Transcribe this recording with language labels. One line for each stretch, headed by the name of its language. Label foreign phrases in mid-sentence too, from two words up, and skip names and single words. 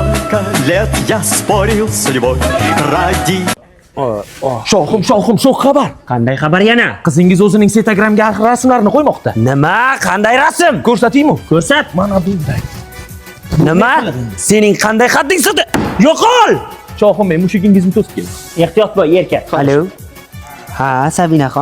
Russian: Сколько лет я спорил с судьбой ради...
Uzbek: Shohim, shu xabar. Qanday xabar yana? Qizingiz o'zining Instagram'ga rasmlarini qo'ymoqda. Nima? Qanday rasm? Ko'rsataymi? Ko'rsat. Mana bunday. Nima? Sening qanday xating sig'di? Yo'qol! Shohim, men mushugingizni to'sib keldim. Ehtiyot bo'l, erkak. Alo. Ha, Sabinaxon.